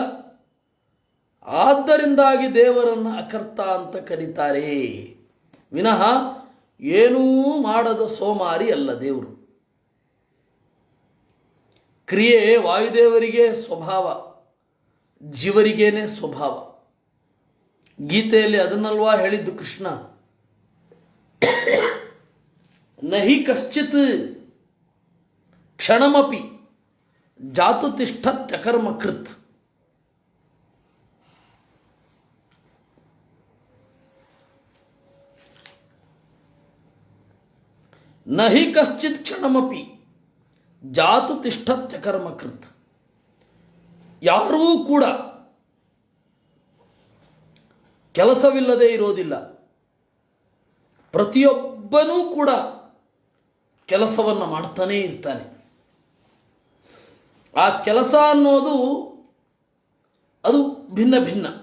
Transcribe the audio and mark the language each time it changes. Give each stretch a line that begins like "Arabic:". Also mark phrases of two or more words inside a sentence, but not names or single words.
Kannada: ಆದ್ದರಿಂದಾಗಿ ದೇವರನ್ನು ಅಕರ್ತ ಅಂತ ಕರೀತಾರೆ ವಿನಃ ಏನೂ ಮಾಡದ ಸೋಮಾರಿ ಅಲ್ಲ ದೇವರು. ಕ್ರಿಯೆ ವಾಯುದೇವರಿಗೆ ಸ್ವಭಾವ, ಜೀವರಿಗೇನೆ ಸ್ವಭಾವ. ಗೀತೆಯಲ್ಲಿ ಅದನ್ನಲ್ವಾ ಹೇಳಿದ್ದು ಕೃಷ್ಣ,
Sanskrit: ನಹಿ ಕಶ್ಚಿತ್ ಕ್ಷಣಮಪಿ ಜಾತು ತಿಷ್ಠತ್ಯಕರ್ಮ ಕೃತ್. ನಹಿ ಕಶ್ಚಿತ್ ಕ್ಷಣಮಪಿ ಜಾತು ತಿಷ್ಠತ್ಯಕರ್ಮ ಕೃತ್.
Kannada: ಯಾರೂ ಕೂಡ ಕೆಲಸವಿಲ್ಲದೆ ಇರೋದಿಲ್ಲ. ಪ್ರತಿಯೊಬ್ಬನೂ ಕೂಡ ಕೆಲಸವನ್ನು ಮಾಡ್ತಾನೇ ಇರ್ತಾನೆ. ಆ ಕೆಲಸ ಅನ್ನೋದು ಅದು ಭಿನ್ನ ಭಿನ್ನ.